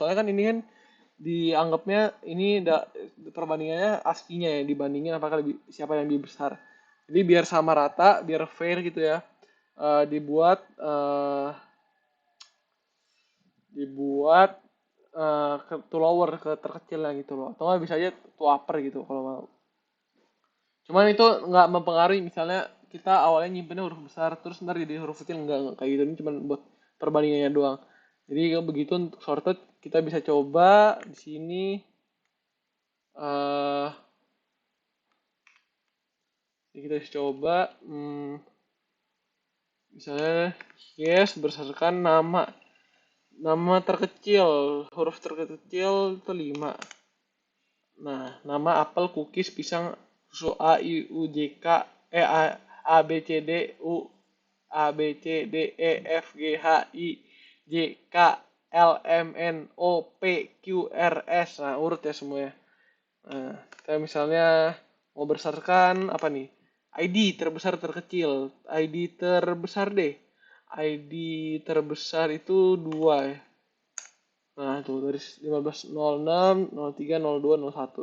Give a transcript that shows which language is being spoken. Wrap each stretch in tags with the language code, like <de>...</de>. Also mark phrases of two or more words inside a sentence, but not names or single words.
<id>Soalnya kan ini kan dianggapnya ini perbandingannya ASCII-nya ya, dibandingin apakah siapa yang lebih besar. Jadi biar sama rata, biar fair gitu ya. Dibuat dibuat ke</id> <en>to lower,</en> <id>ke terkecilnya gitu loh. Atau nggak bisa aja</id> <en>to upper</en> <id>gitu kalau mau. Cuman itu nggak mempengaruhi, misalnya kita awalnya nyimpennya huruf besar terus ntar jadi huruf kecil, nggak kayak gitu. Ini cuman buat perbandingannya doang. Jadi kalau begitu untuk sorted kita bisa coba di sini eh kita bisa coba misalnya yes berdasarkan nama nama terkecil, huruf terkecil itu 5. Nah, nama apel, cookies, pisang, susu A, I, U, J, K, A, B, C, D, U, A, B, C, D, E, F, G, H, I, J, K, L, M, N, O, P, Q, R, S. Nah, urut ya semuanya. Nah, kita misalnya mau berdasarkan apa nih? ID terbesar terkecil. ID terbesar deh. ID terbesar itu 2 ya. Nah, tuh dari 1506, 03, 02, 01.</id>